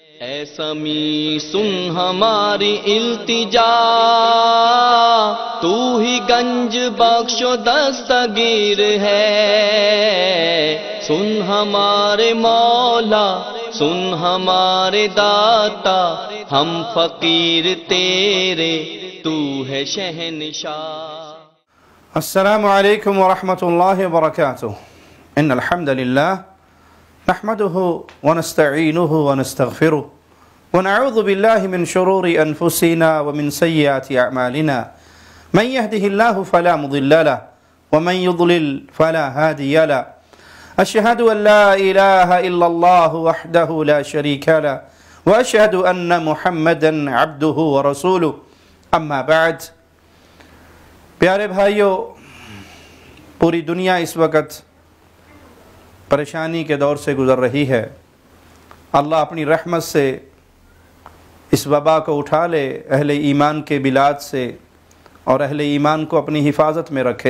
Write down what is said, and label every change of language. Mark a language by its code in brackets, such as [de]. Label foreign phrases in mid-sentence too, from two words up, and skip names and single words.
[ur] اے سمیع سن ہماری التجا، تو ہی گنج بخش و دستگیر ہے، سن ہمارے مولا سن ہمارے داتا، ہم فقیر تیرے تو ہے شہنشاہ۔ [ar] السلام علیکم ورحمۃ اللہ وبرکاتہ۔ ان الحمد للہ نحمده ونستعینه ونستغفره ونعوذ باللہ من شرور انفسنا ومن سیئات اعمالنا، من يهده الله فلا مضل له ومن يضلل فلا هادي له، اشهد ان لا الہ الا اللہ وحدہ لا شریک له واشهد ان محمدا عبدہ ورسولہ، اما بعد۔ [ur] پیارے بھائیو، پوری دنیا اس وقت پریشانی کے دور سے گزر رہی ہے۔ اللہ اپنی رحمت سے اس وبا کو اٹھا لے، اہل ایمان کے بلاد سے اور اہل ایمان کو اپنی حفاظت میں رکھے۔